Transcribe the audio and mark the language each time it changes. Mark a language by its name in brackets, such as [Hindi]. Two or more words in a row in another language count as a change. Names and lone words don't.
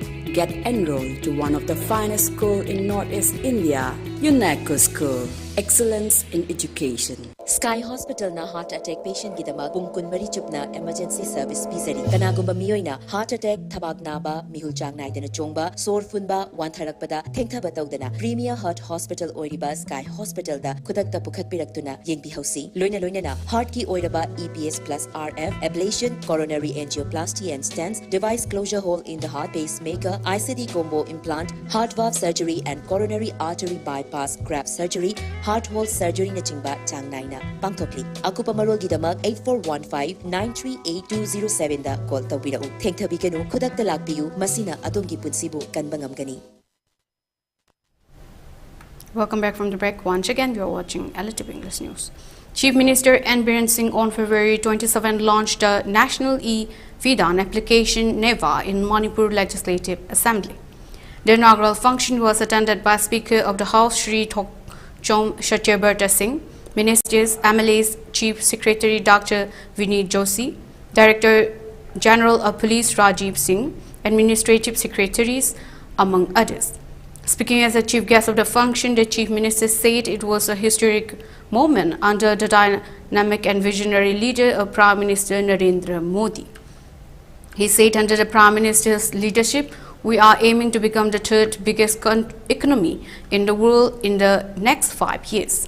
[English] Get enrolled to one of the finest schools in Northeast India, UNESCO School. Excellence in education. [Manipuri] Sky Hospital na [English] heart attack patient [Manipuri] gidama bungkun marichupna [English] emergency service [Manipuri] pizari. Kanagumba miyoina [English] heart attack [Manipuri] thabak naba mihulchang naidana chongba sor funba wantharakpada thengthaba tawdana Premier Heart Hospital oiriba Sky Hospital da kudakta pukhat piraktuna yengbi hausi. Loina na heart ki oiraba [English] EPS plus RF ablation, coronary angioplasty and stents, device closure hole in the heart, pacemaker, ICD combo implant, heart valve surgery and coronary artery bypass graft surgery, heart hole surgery [Manipuri] na chingba chang naina pangthokli. Akupa marol gidamak 8415-938207 da call tawbirau. Thengthabi kanu khudakta lakpiyu masina adongi punsibu kanbangam gani. [English] Welcome back from the break. Once again, you are watching ELITETV English News. Chief Minister N. Biren Singh on February 27 launched the National E-Vidan application NEVA in Manipur Legislative Assembly. The inaugural function was attended by Speaker of the House Shri Thokchom Satyabrat Singh, Ministers, MLAs, Chief Secretary Dr. Vineet Joshi, Director General of Police Rajiv Singh, Administrative Secretaries, among others. Speaking as the chief guest of the function, the Chief Minister said it was a historic moment under the dynamic and visionary leader of Prime Minister Narendra Modi. He said under the Prime Minister's leadership, we are aiming to become the third biggest economy in the world in the next 5 years.